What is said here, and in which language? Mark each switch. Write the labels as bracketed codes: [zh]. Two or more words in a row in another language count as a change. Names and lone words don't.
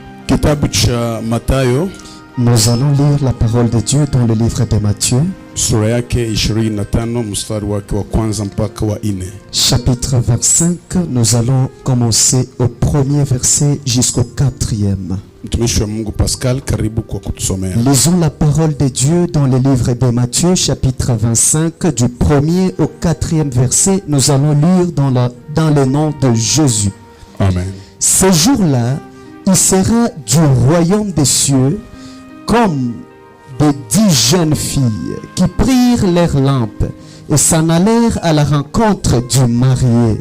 [sw] Kitabu cha Mathayo, [fr] nous allons lire la parole de Dieu dans le livre de Matthieu, [sw] sura yake 25 mstari wake wa kwanza mpaka wa 4. [fr] Chapitre 25, nous allons commencer au premier verset jusqu'au 4e. [sw] Mtumishi wa Mungu Pascal, karibu kwa kutusomea. [fr] Lisons la parole de Dieu dans le livre de Matthieu, chapitre 25, du 1er au 4e verset. Nous allons lire dans le nom de Jésus. Amen. Ce jour-là, il sera du royaume des cieux comme de 10 jeunes filles qui prirent leurs lampes et s'en allèrent à la rencontre du marié.